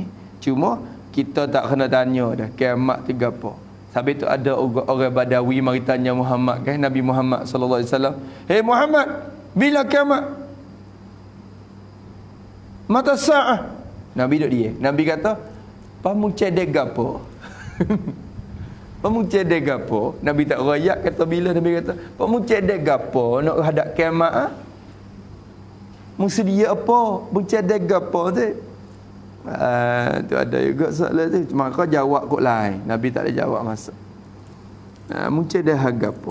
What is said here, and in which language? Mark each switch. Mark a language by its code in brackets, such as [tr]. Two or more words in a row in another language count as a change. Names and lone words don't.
[ms] Cuma kita tak kena tanya dah kiamat tu gapo. Sampai tu ada orang Badawi mari tanya Muhammad kan, Nabi Muhammad [ar] صلى الله عليه وسلم, [ms] "Hei Muhammad, bila kiamat? [ar] متى الساعة?" [ms] Nabi duduk dia. Nabi kata, "Pamu cedek gapo?" Pamu cedek gapo? Nabi tak rayak kata bila, Nabi kata, "Pamu cedek gapo nak hadap kiamat ah? Mu sedia apa? Mu cedek gapo tu?" Tu ada juga soalan tu. Maka jawab kot lain. Nabi tak ada jawab masa. Mungkin dah apa.